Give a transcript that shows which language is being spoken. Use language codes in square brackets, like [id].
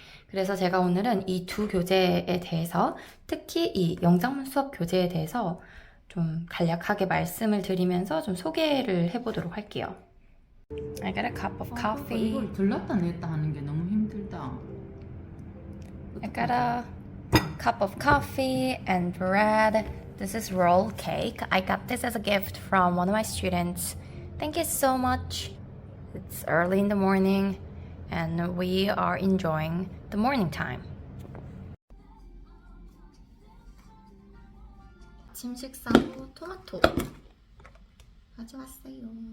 [ko] 그래서 제가 오늘은 이 2 교재에 대해서, 특히 이 영작문 수업 교재에 대해서 좀 간략하게 말씀을 드리면서 좀 소개를 해보도록 할게요. [en] I got a cup of coffee. [ko] 이걸 들렀다 냈다 하는 게 너무 힘들다. [en] I got a cup of coffee and bread. This is roll cake. I got this as a gift from one of my students. Thank you so much. It's early in the morning and we are enjoying the morning time. [ko] 아침 식사로 토마토 가져왔어요.